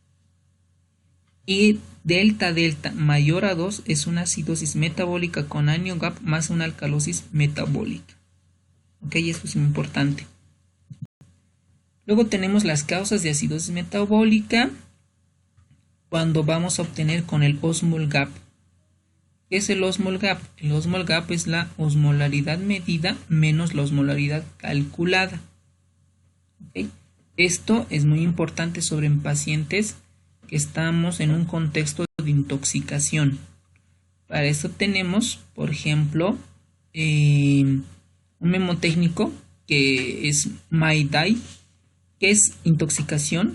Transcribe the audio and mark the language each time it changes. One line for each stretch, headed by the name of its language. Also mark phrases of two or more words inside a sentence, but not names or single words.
Spanish: Y delta-delta mayor a 2 es una acidosis metabólica con anion gap más una alcalosis metabólica. Ok, eso es muy importante. Luego tenemos las causas de acidosis metabólica cuando vamos a obtener con el osmol gap. ¿Qué es el osmol gap? El osmol gap es la osmolaridad medida menos la osmolaridad calculada. ¿Okay? Esto es muy importante sobre en pacientes que estamos en un contexto de intoxicación. Para eso tenemos, por ejemplo, un memotécnico que es MyDay, que es intoxicación.